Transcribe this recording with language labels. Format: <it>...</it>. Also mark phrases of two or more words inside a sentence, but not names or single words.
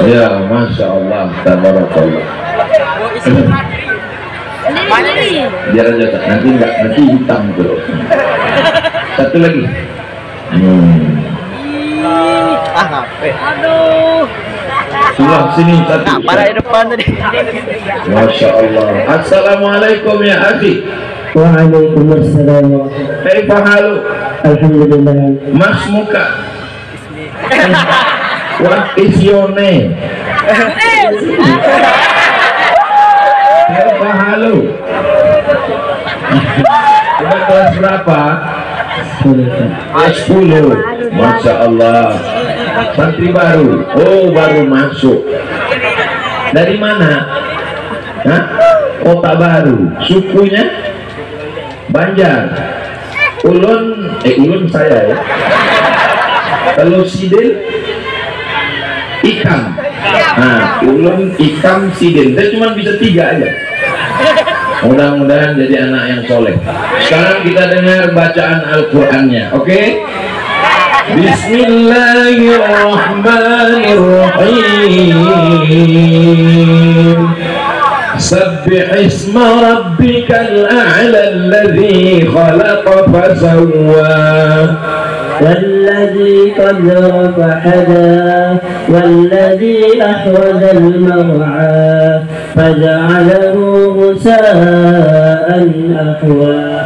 <id>Ya,</id> <ar>ما شاء الله,</ar> <id>tabarakallah. Biar aja, nanti hitam tuh. Satu lagi. Aduh. Sulam sini satu. Pada di depan tadi.</id> <ar>ما شاء الله. السلام عليكم يا أخي. Waalaikumsalam. كيف حالك? Alhamdulillah.</ar> <id>Mas muka.</id> <en>What is your name?</en> <ar>كيف حالك?</ar> <id>Sudah kelas berapa? 10.</id> <ar>ما شاء الله.</ar> <id>Santri baru. Oh, baru masuk. Dari mana? Hah? Kota baru. Sukunya Banjar.</id> <bjn>Ulun saya ya. Kalau sidin Ikam. Nah, ulun Ikam sidin.</bjn> <id>Saya cuma bisa 3 aja. Mudah-mudahan jadi anak yang soleh. Sekarang kita dengar bacaan Al-Qur'annya. Oke?</id> <ar>Bismillahirrahmanirrahim. سبح اسم ربك الأعلى الذي خلق فسوى والذي قدر فهدى والذي أخرج المرعى فجعله غثاء أحوى</ar>